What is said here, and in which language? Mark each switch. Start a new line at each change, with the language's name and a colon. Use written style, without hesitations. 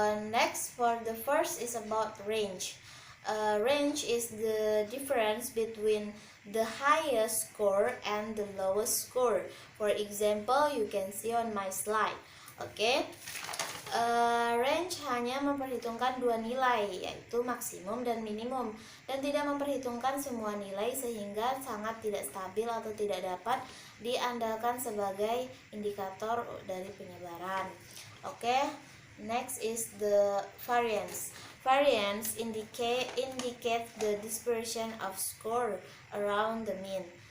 English: Next, for the first is about range. Range is the difference between the highest score and the lowest score. For example, you can see on my slide. Okay.
Indonesian: Range hanya memperhitungkan dua nilai, yaitu maksimum dan minimum, dan tidak memperhitungkan semua nilai sehingga sangat tidak stabil atau tidak dapat diandalkan sebagai indikator dari penyebaran.
English: Okay. Next is the variance. Variance indicate the dispersion of score around the mean.